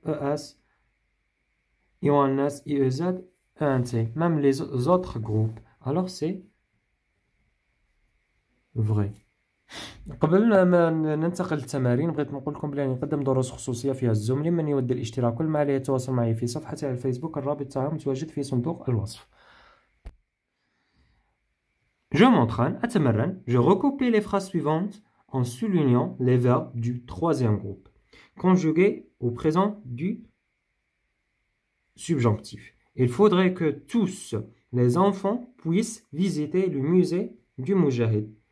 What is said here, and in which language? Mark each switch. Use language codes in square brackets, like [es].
[fr] Es, ions, iez, ent. Même les autres groupes. Alors c'est vrai. [ar] قبل ما ننتقل للتمارين بغيت نقول لكم بلي نقدم دروس خصوصيه فيها الزوم. لمن يود الاشتراك كل ما عليه التواصل معي في صفحتي على الفيسبوك، الرابط تاعها متواجد في صندوق الوصف. [fr] Je m'entraîne, [ar] أتمرن. [fr] Je recoupe les phrases suivantes en soulignant les verbes du troisième groupe conjugués au présent du subjonctif. Il faudrait que tous les enfants puissent visiter le musée du Moujahid.